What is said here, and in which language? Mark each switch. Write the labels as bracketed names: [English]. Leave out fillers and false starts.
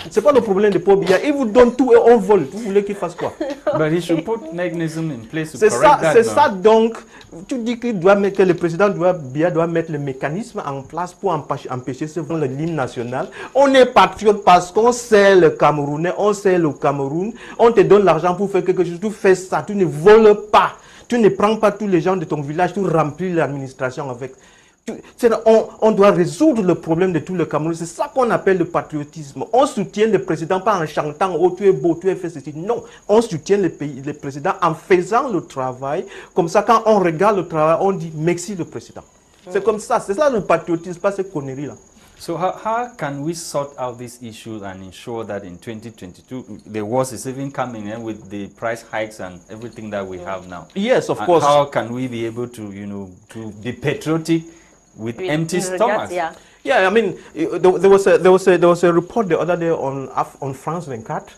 [French] C'est pas le problème de Pobia. Ils vous donnent tout et on vole. Vous voulez qu'il fasse quoi? [English] But he should put mechanism in place to [French] c'est [English] correct that. [French] C'est ça donc. Tu dis que le président doit mettre le mécanisme en place pour empêcher ce vol de l'hymne national. On est patriote parce qu'on sait le Camerounais, on sait le Cameroun. On te donne l'argent pour faire quelque chose. Tu fais ça. Tu ne voles pas. Tu ne prends pas tous les gens de ton village. Tu remplis l'administration avec. On doit résoudre le problème de tout le Cameroun. C'est ça qu'on appelle le patriotisme. On soutient le président pas en chantant « Oh, tu es beau, tu as fait ceci ». Non, on soutient le président en faisant le travail. Comme ça, quand on regarde le travail, on dit « Merci le président ». C'est comme ça, c'est ça le patriotisme, pas ces conneries-là. [English] So how can we sort out these issues and ensure that in 2022 the worst is even coming with the price hikes and everything that we have now? Yes, of course. How can we be able to, to be patriotic with empty stomachs? Yeah, I mean, there was a report the other day on France 24.